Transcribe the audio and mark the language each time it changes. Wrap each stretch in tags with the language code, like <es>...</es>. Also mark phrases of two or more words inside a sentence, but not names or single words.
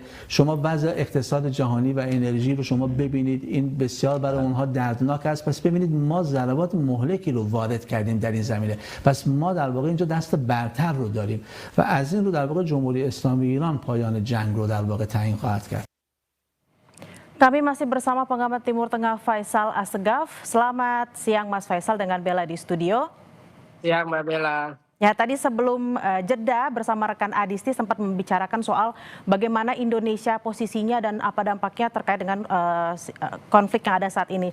<fa>شما وضع اقتصاد جهانی و انرژی رو شما ببینید، این بسیار برای اونها دردناک است. پس ببینید ما ضربات مهلکی رو وارد کردیم در این زمینه. پس ما در واقع اینجا دست برتر رو داریم و از این رو در واقع جمهوری اسلامی ایران پایان جنگ رو در واقع تعیین خواهد کرد.</fa> <id>Kami masih bersama pengamat Timur Tengah Faisal Assegaf. Selamat siang Mas Faisal dengan Bella di studio. Siang Mbak Bella. Ya, tadi sebelum jeda bersama rekan Adisti sempat membicarakan soal bagaimana Indonesia posisinya dan apa dampaknya terkait dengan konflik yang ada saat ini.</id>